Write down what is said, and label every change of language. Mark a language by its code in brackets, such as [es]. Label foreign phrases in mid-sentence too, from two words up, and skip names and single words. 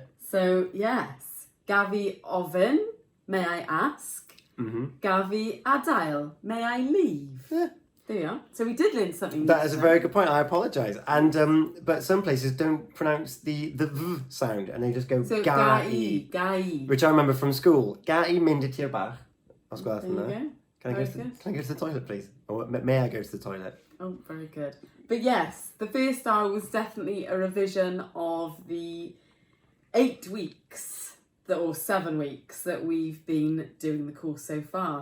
[en] So yes. [cy] Gavi ofyn. [en] May I ask? Mm-hmm. [cy] Gavi adael. [en] May I leave? Yeah. There you are. So we did learn something. That is a very good point. I apologise. And but some places don't pronounce the v sound and they just go so gai. Gai. Which I remember from school. [cy] Gai mynd i tir bach. [en] I'll go from there. Go. Can I go to the toilet, please? Or may I go to the toilet? Oh, very good. But yes, the first hour was definitely a revision of the 8 weeks or 7 weeks that we've been doing the course so far.